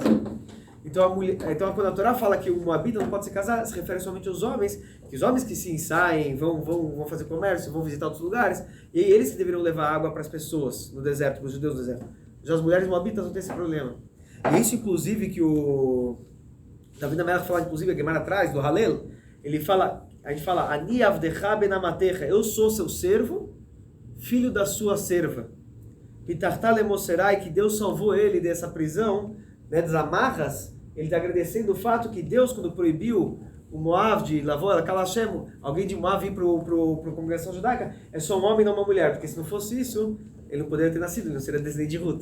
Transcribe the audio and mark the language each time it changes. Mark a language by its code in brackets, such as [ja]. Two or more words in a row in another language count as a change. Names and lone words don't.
[pt] Então, quando a Torá fala que o moabita não pode se casar, se refere somente aos homens, que os homens que sim saem, vão fazer comércio, vão visitar outros lugares, e eles que deveriam levar água para as pessoas no deserto, para os judeus no deserto. Já as mulheres moabitas não têm esse problema. E isso, inclusive, que o Davi Amelach fala, inclusive, a Gemara atrás, do Halel, a gente fala, [he] אני עבדך בן אמתך, [pt] eu sou seu servo, filho da sua serva. [he] פתחת למוסרי, [pt] que Deus salvou ele dessa prisão, né, das amarras. Ele está agradecendo o fato que Deus, quando proibiu o Moav de Lavor, Kalashem, alguém de Moav vir para a congregação judaica, é só um homem e não uma mulher, porque se não fosse isso, ele não poderia ter nascido, ele não seria descendente de Ruth.